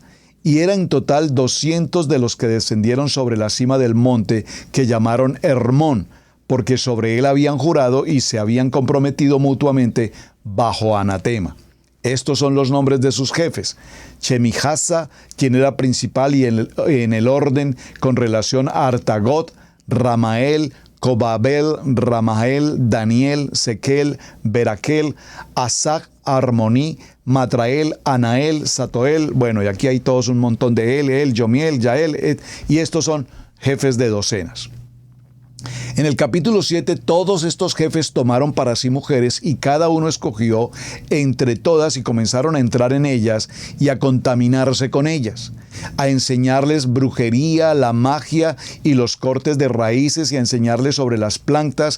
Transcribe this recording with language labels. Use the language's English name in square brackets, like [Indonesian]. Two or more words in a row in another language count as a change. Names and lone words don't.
[Spanish] Y era en total 200 de los que descendieron sobre la cima del monte, que llamaron Hermón, porque sobre él habían jurado y se habían comprometido mutuamente bajo anatema. Estos son los nombres de sus jefes: Shemijasa, quien era principal y en el orden con relación a Artagot, Ramael, Cobabel, Ramael, Daniel, Sequel, Beraquel, Asach, Armoní, Matrael, Anael, Satoel. Bueno, y aquí hay todos un montón de El, Yomiel, Yael, y estos son jefes de docenas. En el capítulo 7, todos estos jefes tomaron para sí mujeres, y cada uno escogió entre todas y comenzaron a entrar en ellas y a contaminarse con ellas, a enseñarles brujería, la magia y los cortes de raíces, y a enseñarles sobre las plantas.